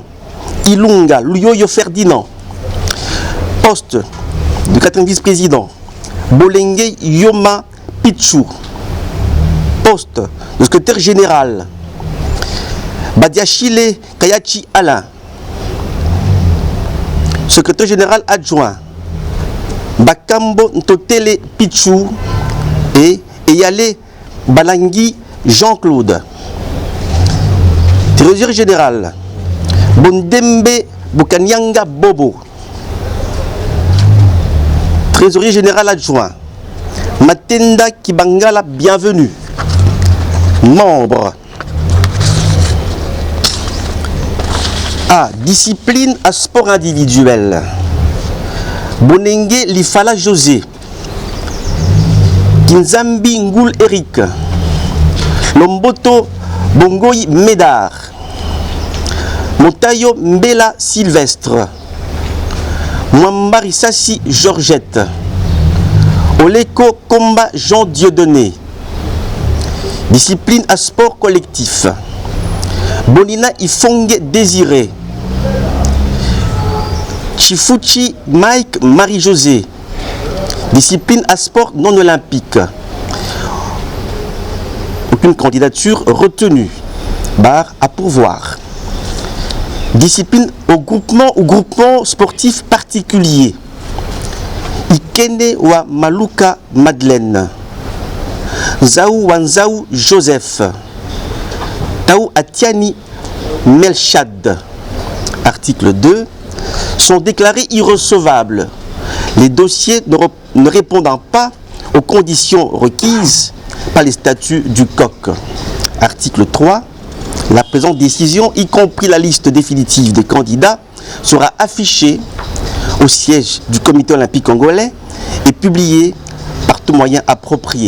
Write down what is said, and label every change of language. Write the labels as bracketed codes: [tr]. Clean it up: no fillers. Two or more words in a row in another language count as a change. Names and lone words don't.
[fr] Ilunga Luyoyo Ferdinand. Poste de quatrième vice-président. Bolenge Yoma Pichou. Poste de secrétaire général. Badiachile Kayachi Alain. Secrétaire général adjoint. Bakambo Ntotele Pichou et Eyale Balangui Jean-Claude. Trésorier général. Bondembe Bukanyanga Bobo. Trésorier général adjoint. Matenda Kibangala Bienvenue. Membre. A. Discipline à sport individuel. Bonenge Lifala José. Kinzambi Ngoul Eric. Lomboto Bongoy Médard. Montayo Mbela Sylvestre. Mwambari Sassi Georgette. Oleko Komba Jean Dieudonné. Discipline à sport collectif. Bonina Ifongue Désiré. Chifuchi Mike Marie-José. Discipline à sport non olympique. Aucune candidature retenue. Barre à pourvoir. Discipline au groupement ou groupement sportif particulier. Ikene wa Maluka Madeleine. Zaou Wanzaou Joseph. Taou Atiani Melchad. Article 2. Sont déclarés irrecevables les dossiers ne répondant pas aux conditions requises par les statuts du COC. Article 3. La présente décision, y compris la liste définitive des candidats, sera affichée au siège du Comité olympique congolais et publiée par tout moyen approprié.